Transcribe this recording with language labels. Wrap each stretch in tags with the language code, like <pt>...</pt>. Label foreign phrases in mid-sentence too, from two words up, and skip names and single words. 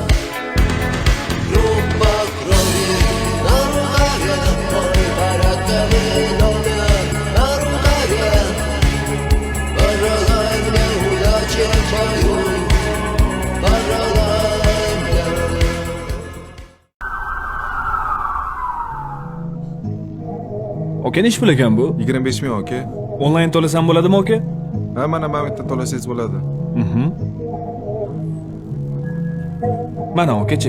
<ru>группа крови, на рукаве, мой порядковый номер, на рукаве. Пожелай мне удачи твою, пожелай мне.</ru> <uz>Oka nech pul ekan bu? 25 ming aka. Onlayn to'lasam bo'ladimi, oka? Ha, mana bu yerda to'lasangiz bo'ladi. Mana oka, chek.</uz>